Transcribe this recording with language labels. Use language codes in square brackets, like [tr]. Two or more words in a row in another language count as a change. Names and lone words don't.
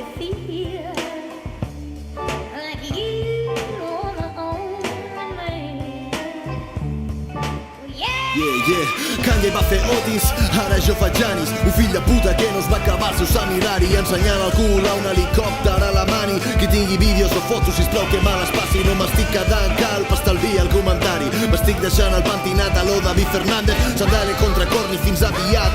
[en] feel like you are my own man. [ca] Kanye va fer Otis, ara jo faig Janis. Un fill de puta que no es va acabar el seu seminari ensenyant el cul a un helicòpter a la mani. Qui tingui vídeos o fotos, sisplau que me les passi. No m'estic quedant calp, estalvia el comentari. M'estic deixant el pentinat a lo David Fernández. Sandale contra corni, fins aviat.